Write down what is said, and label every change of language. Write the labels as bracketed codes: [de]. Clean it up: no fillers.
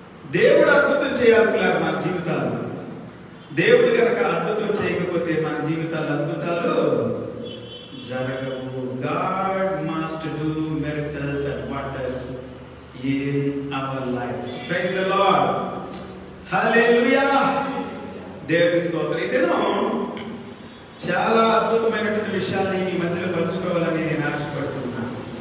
[te] దేవుడు అద్భుతం చేయాలి మన జీవితాలు. దేవుడు కనుక అద్భుతం చేయకపోతే మన జీవితాలు అద్భుతాలు జరగవు. [en] God must do miracles and wonders in our lives. Praise the Lord. Hallelujah. [te] దేవుని స్తోత్రం. ఇదేనో చాలా అద్భుతమైనటువంటి విషయాల్ని మీ మధ్యలో పంచుకోవాలని నేను ఆశపడుతున్నాను.